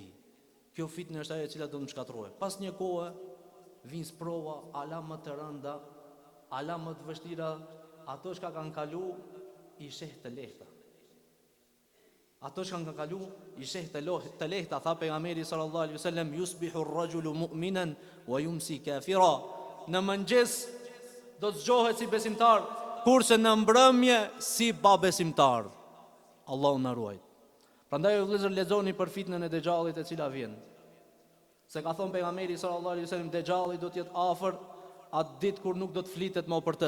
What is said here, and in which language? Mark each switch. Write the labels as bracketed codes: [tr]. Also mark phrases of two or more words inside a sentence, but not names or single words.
[sq] Kjo fitnë është ajo e cila do të më shkatërrojë. Pas një kohe vin sprova ala më të rënda, ala më të vështira, ato që kanë kalu I sheh të lehta. Ato që kanë kalu I sheh të lehta, tha pejgamberi [ar] صلى الله عليه وسلم, يصبح الرجل مؤمنا ويمسي كافرا. [sq] Në mëngjes do të zgjohet si besimtar, kurse në mbrëmje si babesimtar. Allahu na ruaj. Prandaj vëllezër, lexoni për fitnën e Dejxhallit e cila vjen. Se ka thënë pejgamberi [ar] صلى الله عليه وسلم, [sq] Dejxhalli do të jetë afër atë ditë kur nuk do të flitet më për të.